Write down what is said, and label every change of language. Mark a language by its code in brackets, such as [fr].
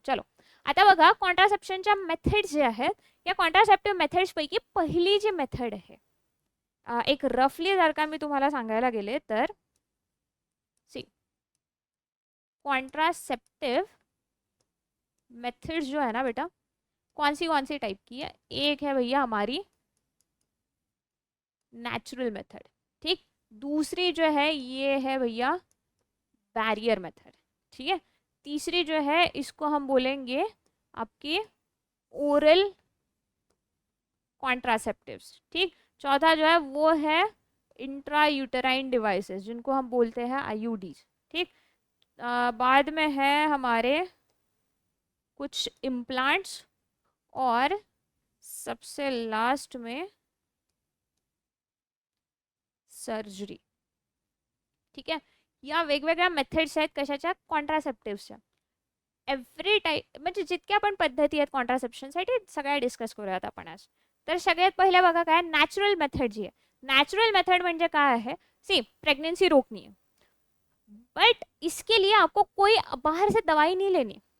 [mr] चलो, आता बघा कॉन्ट्रासेप्शनच्या मेथड्स जे आहेत या कॉन्ट्रासेप्टिव्ह मेथड्सपैकी पहिली जी मेथड आहे, एक रफली जर का मी तुम्हाला सांगायला गेले तर [hi] सी कॉन्ट्रासेप्टिव मेथड्स जो है ना बेटा, कौन सी टाइप की है. एक है भैया हमारी नेचुरल मेथड. ठीक. दूसरी जो है ये है भैया बैरियर मेथड. ठीक है. तीसरी जो है इसको हम बोलेंगे आपकी ओरल कॉन्ट्रासेप्टिव्स, ठीक। चौथा जो है वो है इंट्रा यूटेराइन डिवाइसेस जिनको हम बोलते हैं आईयूडीज, ठीक। बाद में है हमारे कुछ इम्प्लांट्स और सबसे लास्ट में सर्जरी, ठीक आहे। [mr] या वेगवेगळ्या मेथड्स आहेत कशाच्या, कॉन्ट्रासेप्टिव्सच्या। एव्हरी टाईप म्हणजे जितक्या पण पद्धती आहेत कॉन्ट्रासेप्शनसाठी सगळ्या डिस्कस करूयात आपण आज। तर सगळ्यात पहिले बघा काय नॅचरल मेथड जी आहे, नॅचरल मेथड म्हणजे काय आहे, [hi] सी प्रेगनेंसी रोकनी है, बट इसके लिए आपको कोई बाहर से दवाई नहीं लेनी।